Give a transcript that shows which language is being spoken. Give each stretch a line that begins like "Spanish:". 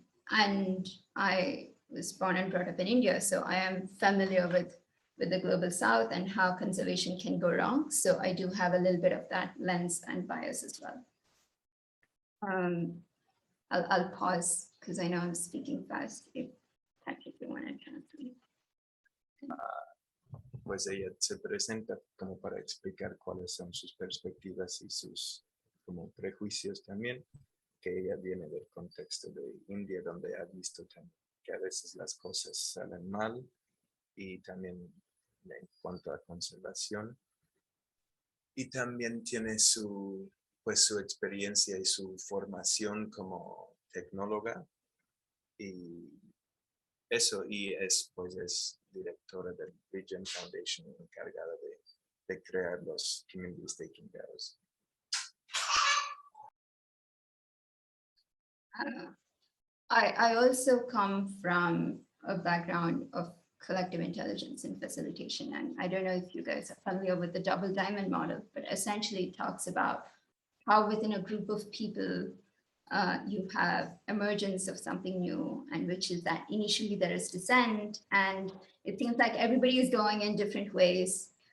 English: And I was born and brought up in India, so I am familiar with the global south and how conservation can go wrong. So I do have a little bit of that lens and bias as well. I'll pause because I know I'm speaking fast. If Patrick, you want to translate.
Spanish: pues ella se presenta como para explicar cuáles son sus perspectivas y sus como prejuicios también, que ella viene del contexto de India, donde ha visto también que a veces las cosas salen mal, y también en cuanto a conservación. Y también tiene pues su experiencia y su formación como tecnóloga, y eso, y pues es directora del Regen Foundation, encargada de crear los community staking DAOs.
English: I also come from a background of collective intelligence and facilitation. And I don't know if you guys are familiar with the double diamond model, but essentially it talks about how within a group of people, you have emergence of something new, and which is that initially there is dissent, and it seems like everybody is going in different ways.